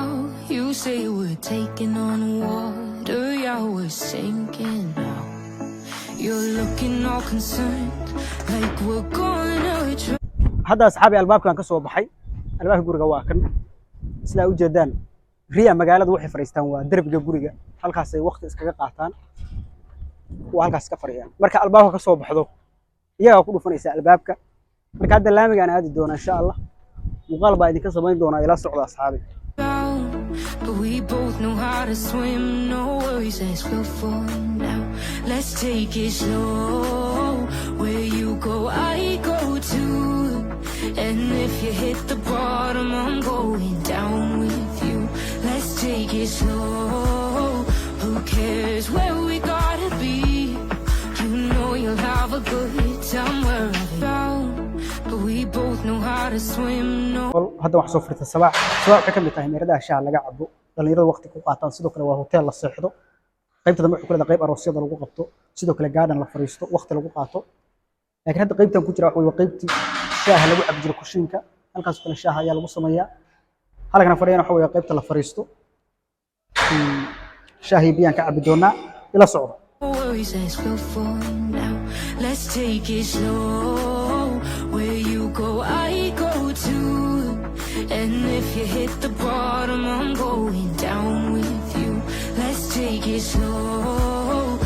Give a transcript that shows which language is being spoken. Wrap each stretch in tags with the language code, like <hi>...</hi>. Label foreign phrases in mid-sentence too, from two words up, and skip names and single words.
<en>You say we're taking on water, yeah, we're sinking now. You're looking all concerned, like we're gonna drown.</en> <so>hadda asxaabi albaabkan ka soo baxay albaabka guriga waa kan sida u jeedaan riya magaalada waxay fariistaan waa darbiga guriga halkaas ay waqti iskaga qaataan waa halkaas ka fariyaan marka albaabka ka soo baxdo iyaga ku dhufanaysa albaabka marka hadda laamiga aan aadi doona insha Allah muuqaal baa idinka sameyn doona ila socda asxaabi</so> <en>But we both know how to swim, no worries as we'll fall now. Let's take it slow, where you go I go too. And if you hit the bottom I'm going down with you. Let's take it slow, who cares where we gotta be. You know you'll have a good time wherever you're. But we both know how to swim, no.</en> <so>hadda wax soo furta sabax waxa ka mid tahay meerada shaaha laga cabo dhalinyarada waqti ku qaataan sidoo kale waa hotel la seexdo qaybta dambe waxa kale qayb aroosyada lagu qabto sidoo kale garden la fariisto waqti lagu qaato laakiin hadda qaybtan ku jira waa qaybtii shaaha lagu cabo jiro kushiinka halkaas kale shaaha ayaa lagu sameeyaa halkan fadhiyana waxa weeye qaybta la fariisto shaahi biyaan ka cabi doonaa ila socdo</so> <en>Worries as we'll fall now. Let's take it slow. Where you go, I go too. And if you hit the bottom, I'm going down with you. Let's take it slow.</en>